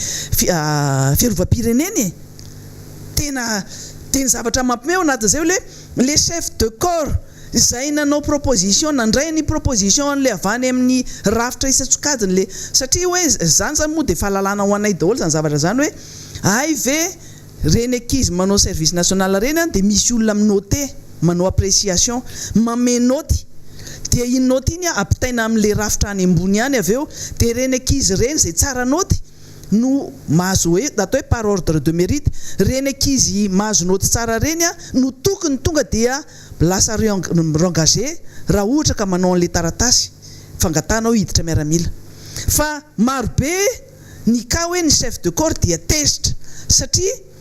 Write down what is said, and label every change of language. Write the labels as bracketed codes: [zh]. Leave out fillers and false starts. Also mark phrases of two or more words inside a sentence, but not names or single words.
[mg] fiarovam-pireneny tena zavatra mampime ao anatin'izay hoe le [fr] chef de corps [mg] zay nanao proposition nandray ny proposition le avany amin'ny rafitra isatsokadiny le satria hoe zany moa dia fahalalana ho anay daholo zany zavatra zany hoe ay ve reny ankizy manao [fr] service national [mg] reny dia misy olona minoté manao appréciation mame noty dia iny noty iny ampitaina amin'le rafitra any ambony ihany avy eo dia reny ankizy reny zay tsara noty no mahazo hoe atao hoe [fr] par ordre de mérite [mg] reny ankizy mahazo noty tsara reny no tokony tonga dia lasa engagé raha ohatra ka manao an'le taratasy fangatanao hiditra miaramila fa marobe ny ka hoe ny [fr] chef de corps [mg] dia tezitra satria